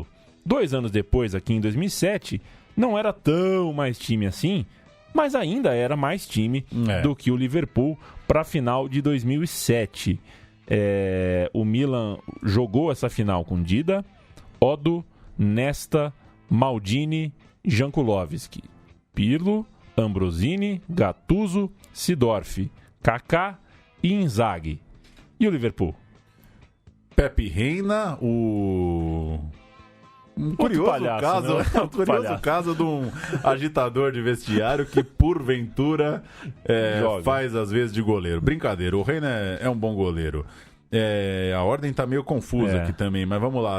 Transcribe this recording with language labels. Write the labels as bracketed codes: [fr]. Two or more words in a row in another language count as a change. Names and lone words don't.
[pt] 2 anos depois, aqui em 2007, não era tão mais time assim, mas ainda era mais time do que o Liverpool para a final de 2007. O Milan jogou essa final com Dida, Odo, Nesta, Maldini, Jankulovski, Pirlo, Ambrosini, Gattuso, Seedorf, Kaká e Inzaghi. E o Liverpool? Pepe Reina, um curioso palhaço, caso, né? Um curioso caso de um agitador de vestiário que, porventura, faz às vezes de goleiro. Brincadeira, o Reina é um bom goleiro. A ordem tá meio confusa aqui também, mas vamos lá.